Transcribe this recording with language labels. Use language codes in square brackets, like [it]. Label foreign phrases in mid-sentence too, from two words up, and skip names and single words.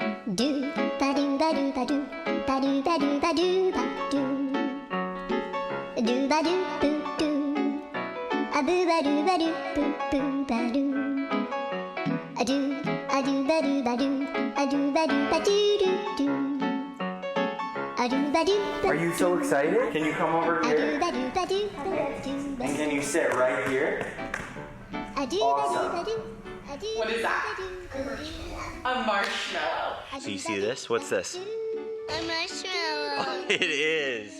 [en] Do ba do ba do ba do ba do ba do ba do ba do ba do boo do a boo ba do ba do boo boo ba do a do ba do ba do a do ba do ba do do do a do ba do. Are you so excited? Can you come over here? And can you sit right here? Awesome. What is that? A marshmallow. So you see this? What's this? A marshmallow. It is.